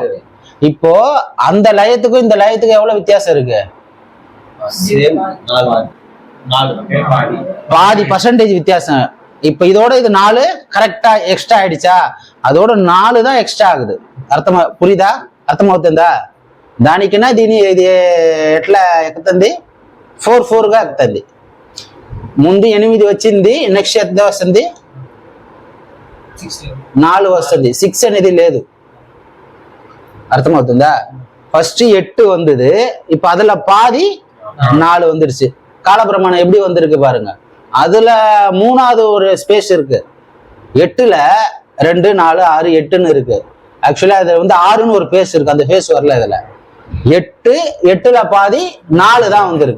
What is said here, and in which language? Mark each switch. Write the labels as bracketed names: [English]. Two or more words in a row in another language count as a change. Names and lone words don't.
[Tamil] இப்போ அந்த லயத்துக்கும் இந்த லயத்துக்கும் எவ்வளவு வித்தியாசம் இருக்கு? பாதி % வித்தியாசம். இப்ப இதோட இது 4 கரெக்டா எக்ஸ்ட்ரா ஆயிடுச்சா? அதோட 4 தான் எக்ஸ்ட்ரா ஆகுது. அர்த்தமா புரியுதா? [Telugu] అర్థం అవుతుందా? దానికినా దీని ఇది ఎట్లా ఎక్కుతుంది? 4 4గా ఎక్కుతుంది. ముందు 8 వచ్చింది, నెక్స్ట్ ఎంత వస్తుంది? 4 వస్తుంది. 6 అనేది లేదు. అర్థమవుతుందా? [Tamil] ఫస్ట్ 8 வந்தது, இப்ப அதுல பாதி 4 வந்துருச்சு. காலப்பிரமாணம் எப்படி வந்திருக்கு பாருங்க. அதுல 3வது ஒரு ஸ்பேஸ் இருக்கு. 8ல 2 4 6 8ன்னு இருக்கு. ஆக்சுவலா அது 6ன்னு ஒரு பேஸ் இருக்கு. அந்த பேஸ் வரல. இதுல 8ல பாதி 4 தான் வந்திருக்கு.